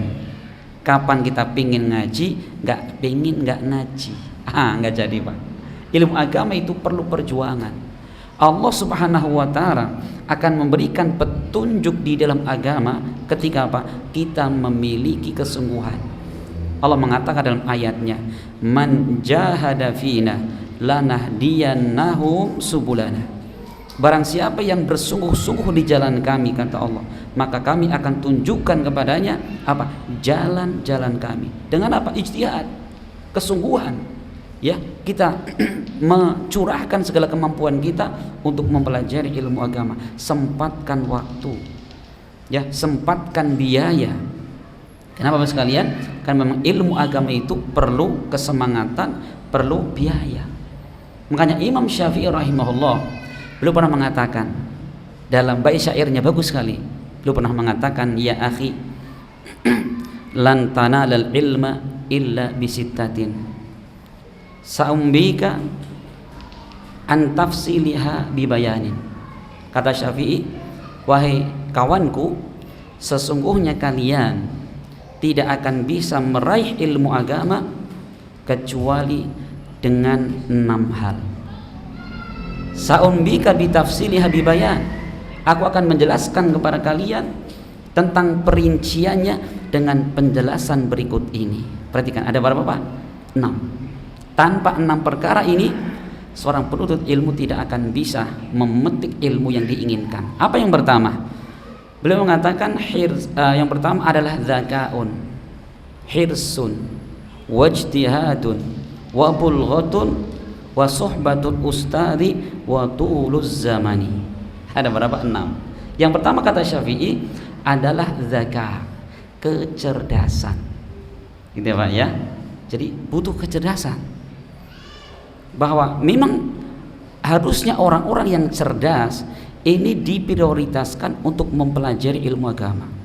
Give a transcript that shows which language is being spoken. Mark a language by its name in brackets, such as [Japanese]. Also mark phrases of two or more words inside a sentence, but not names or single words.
[Indonesian] Kapan kita pingin ngaji, nggak pingin nggak ngaji, nggak jadi, Pak. Ilmu agama itu perlu perjuangan. Allah [Arabic] سبحانه وتعالى [Indonesian] akan memberikan petunjuk di dalam agama ketika apa? Kita memiliki kesungguhan. Allah mengatakan dalam ayatnya, [Arabic] من جاهد فينا لنهدينه سبلنا. [Indonesian] Barang siapa yang bersungguh-sungguh di jalan kami, kata Allah, maka kami akan tunjukkan kepadanya apa? Jalan-jalan kami. Dengan apa? Ijtihad, kesungguhan. Ya, kita mencurahkan segala kemampuan kita untuk mempelajari ilmu agama. Sempatkan waktu. Ya, sempatkan biaya. Kenapa Bapak sekalian? Karena memang ilmu agama itu perlu kesemangatan, perlu biaya. Makanya Imam Syafi'i rahimahullah, beliau pernah mengatakan dalam bait syairnya, bagus sekali. Beliau pernah mengatakan, [Arabic] يا أخي, لن تنال العلم إلا بستة، سأنبيك عن تفصيلها ببيان. [Indonesian] Kata Syafi'i, wahai kawanku, sesungguhnya kalian tidak akan bisa meraih ilmu agama kecuali dengan 6 hal. [Arabic] سأنبيك بتفصيلها ببيان, [Indonesian] aku akan menjelaskan kepada kalian tentang perinciannya dengan penjelasan berikut ini. Perhatikan, ada berapa Pak? 6. Tanpa 6 perkara ini, seorang penuntut ilmu tidak akan bisa memetik ilmu yang diinginkan. Apa yang pertama? Beliau mengatakan yang pertama adalah [Arabic] ذكاء، حرص، واجتهاد، وبلغة، وصحبة أستاذ، وطول زمان. [Indonesian] Ada berapa? 6. Yang pertama kata Syafi'i adalah zakat, kecerdasan. Gitu ya Pak ya. Jadi butuh kecerdasan. Bahwa memang harusnya orang-orang yang cerdas ini diprioritaskan untuk mempelajari ilmu agama.